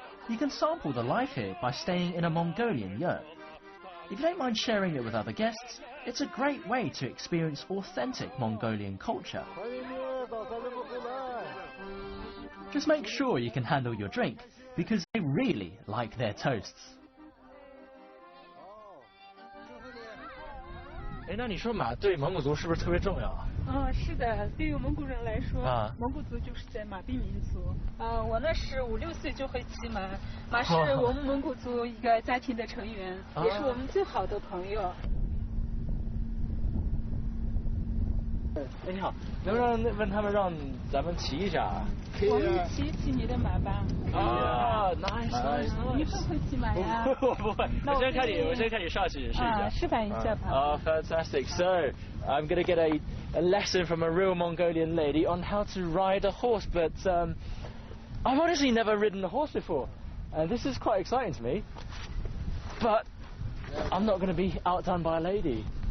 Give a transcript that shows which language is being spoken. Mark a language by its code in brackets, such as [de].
[en] You can sample the life here by staying in a Mongolian yurt. If you don't mind sharing it with other guests, it's a great way to experience authentic Mongolian culture. Just make sure you can handle your drink, because they really like their toasts. [zh] 哎，那你说马对蒙古族是不是特别重要啊？是的，对于蒙古人来说，蒙古族就是在马背民族。我那是5、6岁就会骑马，马是我们蒙古族一个家庭的成员，也是我们最好的朋友。哎，你好，能不能问他们让咱们骑一下啊？我们骑你的马吧。 [en] nice。 [zh] 你会不会骑马呀？我不会，我先看你上去试一下。示范一下吧。 [en] Fantastic. So I'm going to get a lesson from a real Mongolian lady on how to ride a horse, but I've honestly never ridden a horse before, and this is quite exciting to me. But I'm not going to be outdone by a lady.